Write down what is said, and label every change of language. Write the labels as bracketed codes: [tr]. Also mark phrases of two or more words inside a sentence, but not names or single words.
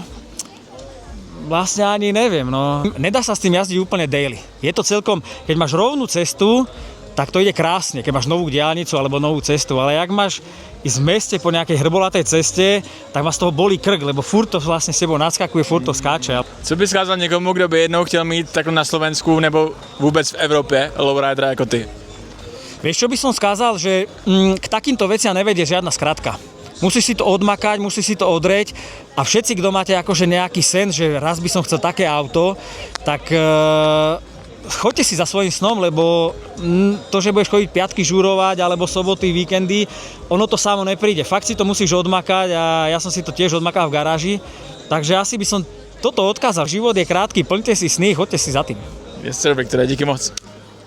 [sk] Vlastne ani neviem, no. Nedá sa s tým jazdiť úplne daily. Je to celkom, keď máš rovnú cestu, tak to ide krásne, keď máš novú diaľnicu alebo novú cestu, ale jak máš ísť v meste po nejakej hrbolatej ceste, tak ma z toho bolí krk, lebo furt to vlastne s sebou nadskakuje, furt to skáče. [cs] Co bys skázal někomu, kdo by jednou chtěl mít takhle na Slovensku nebo vůbec v Evropě lowridera jako ty? [sk] Vieš, čo by som skázal, že k takýmto veciam nevedie žiadna skratka. Musíš si to odmakať, musíš si to odrieť a všetci, kto máte akože nejaký sen, že raz by som chcel také auto, tak choďte si za svojím snom, lebo to, že budeš chodiť piatky žúrovať alebo soboty, víkendy, ono to samo nepríde. Fakt si to musíš odmakať a ja som si to tiež odmakal v garáži, takže asi by som toto odkázal. Život je krátky, plňte si sny, choďte si za tým. [en] Yes sir, [cs] Viktore, díky moc.